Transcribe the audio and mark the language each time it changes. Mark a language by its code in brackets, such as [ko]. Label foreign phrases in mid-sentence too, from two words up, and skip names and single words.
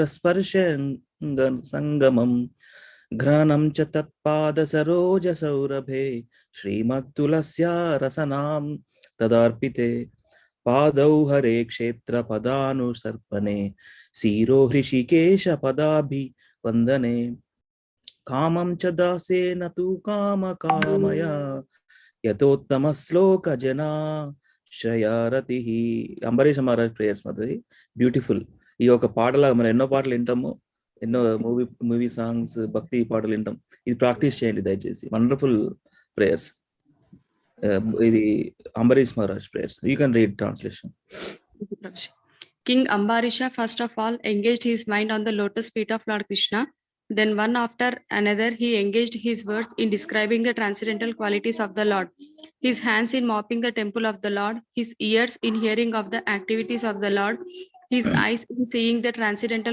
[sa] स्पर्शाङ्गन सङ्गमम् घ्राणं च तत्पाद सरोज सौरभे श्रीमत्तुलस्या रसनां तदार्पिते पादौ हरे क्षेत्र पदानुसर्पणे शिरो हृषिकेश पदाभिवन्दने कामं च दासेन तु काम कामया यतोत्तम श्लोक जना శ్రయారతిహి. [te] అంబరీష్ మహారాజ్ ప్రేయర్స్ మాది బ్యూటిఫుల్. ఈ ఒక పాటలా మనం ఎన్నో పాటలు వింటాము, ఎన్నో [en] movie songs, [te] భక్తి పాటలు వింటాం. ఇది ప్రాక్టీస్ చేయండి దయచేసి. [en] wonderful prayers. [te] ఇది అంబరీష్ మహారాజ్ ప్రేయర్స్. [en] you can read translation. King Ambarisha first of all engaged his mind on the lotus feet of Lord Krishna. Then one after another he engaged his words in describing the transcendental qualities of the Lord. His hands in mopping the temple of the Lord, his ears in hearing of the activities of the Lord, his eyes in seeing the transcendental